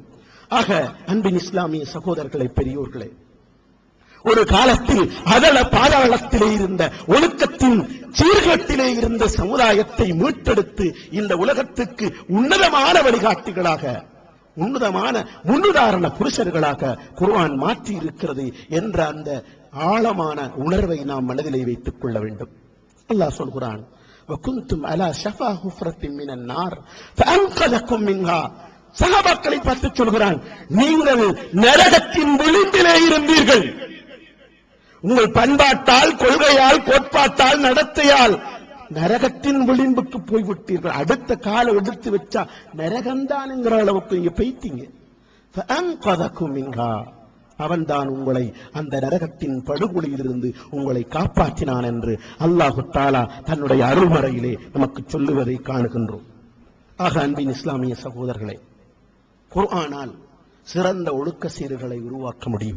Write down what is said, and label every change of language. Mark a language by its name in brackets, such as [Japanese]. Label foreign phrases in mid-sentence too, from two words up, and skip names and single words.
[Tamil] ஆக அன்பின் இஸ்லாமிய சகோதரர்களே, பெரியோர்களே, ஒரு காலத்தில் அதள பாதாளத்திலே இருந்த ஒழுக்கத்தின் சீர்கேட்டிலே இருந்த சமுதாயத்தை மீட்டெடுத்து இந்த உலகத்துக்கு உன்னதமான வழிகாட்டிகளாக, உன்னதமான முன்னுதாரண புருஷர்களாக குர்ஆன் மாற்றி இருக்கிறது என்ற அந்த ஆழமான உணர்வை நாம் மனதிலே வைத்துக் கொள்ள வேண்டும். அல்லாஹ் சொல்கிறான், [Arabic] وَكُنْتُمْ عَلَى شَفَا حُفْرَةٍ مِنَ النَّارِ فَأَنْقَذَكُم مِنْهَا. [Tamil] சஹாபாக்களை பார்த்து சொல்கிறான், நீங்கள் நரகத்தின் விளிம்பிலே இருந்தீர்கள். உங்கள் பண்பாட்டால், கொள்கையால், கோட்பாட்டால், நடத்தையால் நரகத்தின் விளிம்புக்கு போய்விட்டீர்கள். அடுத்த காலம் எடுத்து வச்சா நரகம்தான் என்கிற அளவுக்கு இங்க போய்த்தீங்க. [Arabic] فَأَنْقَذَكُم مِنْهَا. [Tamil] அவன்தான் உங்களை அந்த நரகத்தின் படுகொலியிலிருந்து உங்களை காப்பாற்றினான் என்று [Arabic] الله تعالى [Tamil] தன்னுடைய அருள்மறையிலே நமக்கு சொல்லுவதை காணுகின்றோம். ஆக அன்பின் இஸ்லாமிய சகோதரர்களே, குர்ஆனால் சிறந்த ஒழுக்க சீர்களை உருவாக்க முடியும்.